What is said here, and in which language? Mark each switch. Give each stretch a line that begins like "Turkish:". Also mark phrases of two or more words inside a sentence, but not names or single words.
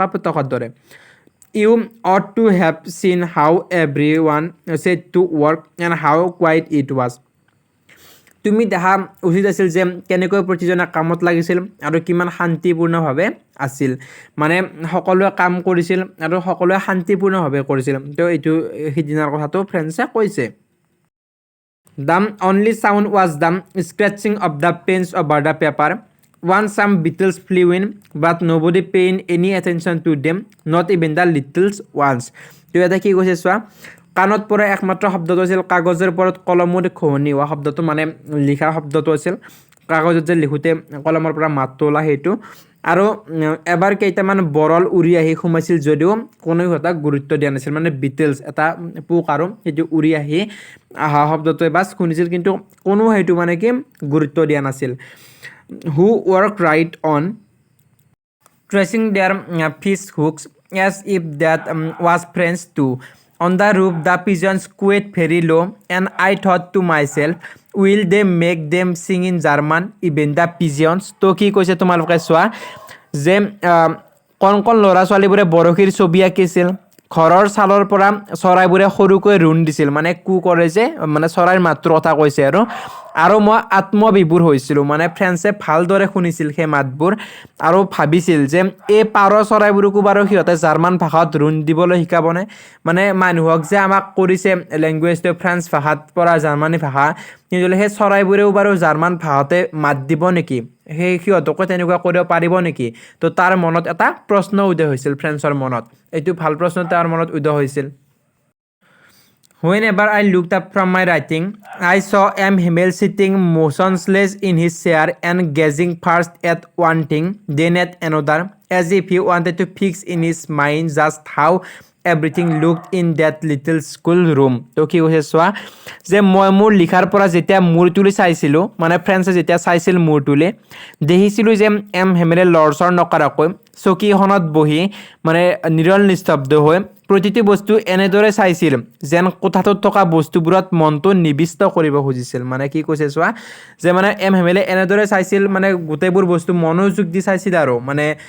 Assamese: পতাকাৰ দৰে
English: you ought to have seen how every one set to work and how quiet it was
Assamese: তুমি দেখা উচিত আছিল যে কেনেকৈ প্ৰতিজনে কামত লাগিছিল আৰু কিমান শান্তিপূৰ্ণভাৱে আছিল মানে সকলোৱে কাম কৰিছিল আৰু সকলোৱে শান্তিপূৰ্ণভাৱে কৰিছিল তো এইটো সিদিনাৰ কথাটো ফ্ৰেন্সে কৈছে
English: The only sound was the scratching of the pens over the paper. Once some beetles flew in, but nobody paid any attention to them, not even the little ones.
Assamese: তো এটা কি কৈছে চোৱা কাণত পৰা একমাত্ৰ শব্দটো আছিল কাগজৰ ওপৰত কলমৰ খহনি হোৱা শব্দটো মানে লিখা শব্দটো আছিল কাগজত যে লিখোঁতে কলমৰ পৰা মাতটো ওলা সেইটো আৰু এবাৰ কেইটামান বৰল উৰি আহি সোমাইছিল যদিও কোনো সিহঁতক গুৰুত্ব দিয়া নাছিল মানে বিটেলছ এটা পোক আৰু সেইটো উৰি আহি অহা শব্দটোৱে বাছ শুনিছিল কিন্তু কোনো সেইটো মানে কি গুৰুত্ব দিয়া নাছিল
English: who worked right on tracing their fish hooks as if that was French too on the roof the pigeons cooed very low and I thought to myself will they make them sing in German even the pigeons
Assamese: তো কি কৈছে তোমালোকে চোৱা যে কণ ল'ৰা ছোৱালীবোৰে বৰশীৰ ছবি আঁকিছিল ঘৰৰ ছালৰ পৰা চৰাইবোৰে সৰুকৈ ৰুণ দিছিল মানে কৰে যে মানে চৰাইৰ মাতটোৰ কথা কৈছে আৰু মই আত্মবিভোৰ হৈছিলোঁ মানে ফ্ৰেন্সে ভালদৰে শুনিছিল সেই মাতবোৰ আৰু ভাবিছিল যে এই পাৰ চৰাইবোৰকো বাৰু সিহঁতে জাৰ্মান ভাষাত ৰুণ দিবলৈ শিকাবনে মানে মানুহক যে আমাক কৰিছে লেংগুৱেজটো ফ্ৰেন্স ভাষাত পৰা জাৰ্মানী ভাষা কিন্তু সেই চৰাইবোৰেও বাৰু জাৰ্মান ভাষাতে মাত দিব নেকি সেই সিহঁতকো তেনেকুৱা কৰিব পাৰিব নেকি তো তাৰ মনত এটা প্ৰশ্ন উদয় হৈছিল ফ্ৰেন্সৰ মনত এইটো ভাল প্ৰশ্ন তাৰ মনত উদয় হৈছিল
English: Whenever I looked up from my writing, I saw Hamel sitting motionless in his chair and gazing first at one thing, then at another, as if he wanted to fix in his mind just how everything looked in that little school room.
Assamese: তো কি কৈছে চোৱা যে মই মোৰ লিখাৰ পৰা যেতিয়া মূৰ তুলি চাইছিলোঁ মানে ফ্ৰেন্সে যেতিয়া চাইছিল মূৰ তুলি দেখিছিলোঁ যে হেমেলে লৰচৰ নকৰাকৈ চকীখনত বহি মানে নিৰল নিস্তব্ধ হৈ প্ৰতিটো বস্তু এনেদৰে চাইছিল যেন কোঠাটোত থকা বস্তুবোৰত মনটো নিবিষ্ট কৰিব খুজিছিল মানে কি কৈছে চোৱা যে মানে হেমেলে এনেদৰে চাইছিল মানে গোটেইবোৰ বস্তু মনোযোগ দি চাইছিল আৰু মানে